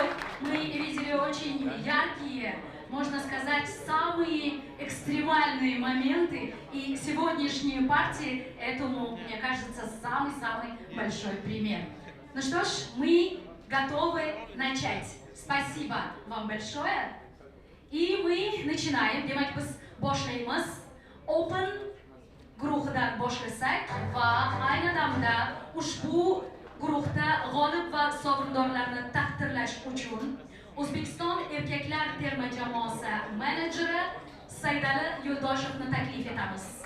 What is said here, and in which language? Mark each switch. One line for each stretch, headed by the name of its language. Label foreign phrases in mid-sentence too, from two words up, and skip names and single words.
Russian: Мы видели очень яркие, можно сказать, самые экстремальные моменты. И сегодняшние партии этому, мне кажется, самый-самый большой пример. Ну что ж, мы готовы начать. Спасибо вам большое. И мы начинаем.
Uzbek: Demak, biz boshlaymiz. Open guruhidan boshlasak va ayni damda ushbu guruhda g'olib va sovrindorlarni taqdirlash uchun O'zbekiston erkaklar terma jamoasi menejeri Saidali Yo'ldoshevni taklif etamiz.